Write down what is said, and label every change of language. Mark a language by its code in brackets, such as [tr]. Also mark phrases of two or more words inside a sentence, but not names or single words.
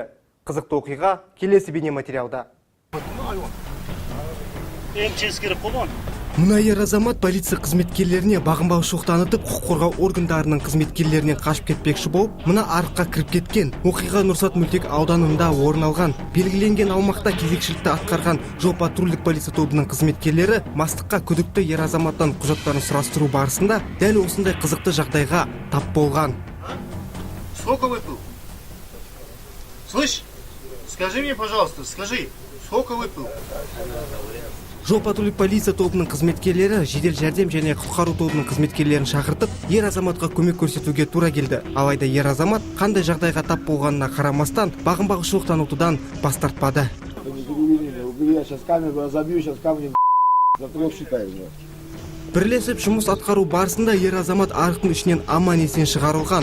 [kk] Қызықты оқиға келесі бейнематериалда. Мына ер азамат полиция қызметкерлеріне бағынбаушылық танытып, құқық қорғау органдарының қызметкерлерінен қашып кетпекші болып, мына арыққа кіріп кеткен. Оқиға Нұрсат мөлтек ауданында орын алған. Белгіленген аумақта кезекшілікті атқарған жол-патрульдік полиция тобының қызметкерлері мастыққа күдікті ер азаматтан құжаттарын сұрастыру барысында дәл осындай қызықты жағдайға тап болған. [ru] Сколько выпил? Слышь, скажи мне, пожалуйста, скажи, сколько выпил? [kk] Жол-патрульдік полиция тобының қызметкерлері жедел жәрдем және құтқару тобының қызметкерлерін шақыртып, ер азаматқа көмек көрсетуге тура келді. Алайда ер азамат қандай жағдайға тап болғанына қарамастан бағынбаушылық танытудан бас тартпады. Бірлесіп жұмыс атқару барысында ер азамат арықтың ішінен аман есен шығарылған.